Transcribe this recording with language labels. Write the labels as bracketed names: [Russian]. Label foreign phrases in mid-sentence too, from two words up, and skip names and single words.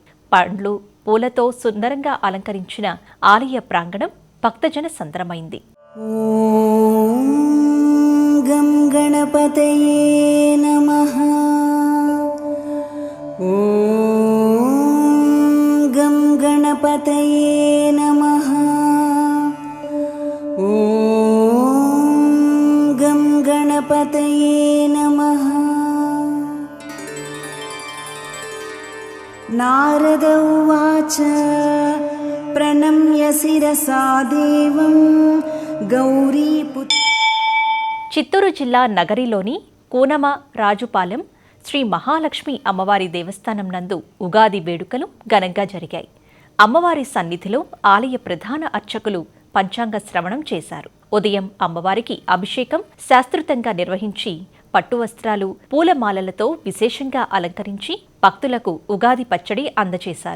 [Telugu] పండ్లు, పూలతో సుందరంగా అలంకరించిన ఆలయ ప్రాంగణం భక్తజన సంద్రమైంది. [Sanskrit] గం గణపతయే నమః. ఓం गणपतये नमः। ॐ गं गणपतये नमः। नारद उवाच प्रणम्य शिरसा देवं गौरीपुत्र। [Telugu] చిత్తూరు జిల్లా నగరిలోని కూనమ రాజుపాలెం శ్రీ మహాలక్ష్మి అమ్మవారి దేవస్థానం నందు ఉగాది వేడుకలు ఘనంగా జరిగాయి. అమ్మవారి సన్నిధిలో ఆలయ ప్రధాన అర్చకులు పంచాంగ శ్రవణం చేశారు. ఉదయం అమ్మవారికి అభిషేకం శాస్త్రోక్తంగా నిర్వహించి పట్టు వస్త్రాలు పూలమాలలతో విశేషంగా అలంకరించి భక్తులకు ఉగాది పచ్చడి అందజేశారు.